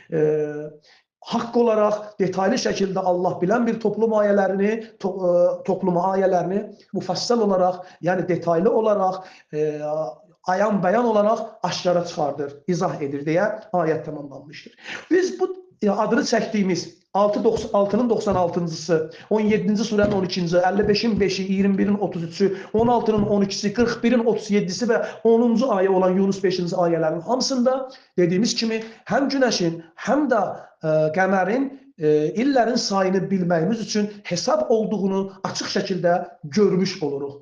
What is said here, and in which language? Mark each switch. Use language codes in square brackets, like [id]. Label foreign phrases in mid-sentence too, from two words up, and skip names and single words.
[az] Haqq olaraq detaylı şəkildə Allah bilən bir toplum ayələrini müfəssəl olaraq, yəni detaylı olaraq, ayan bəyan olaraq aşkara çıxardır, izah edir deyə ayət tamamlanmışdır. Biz bu adını çəkdiyimiz 6-nın 96-cısı, 17-ci surənin 12-ci, 55-in 5-i, 21-in 33-ü, 16-nın 12-si, 41-in 37-si və 10-cu ayə olan Yunus 5-ci ayələrin hamısında dediyimiz kimi həm günəşin, həm də qəmərin illərin sayını bilməyimiz üçün hesab olduğunu açıq şəkildə görmüş oluruq.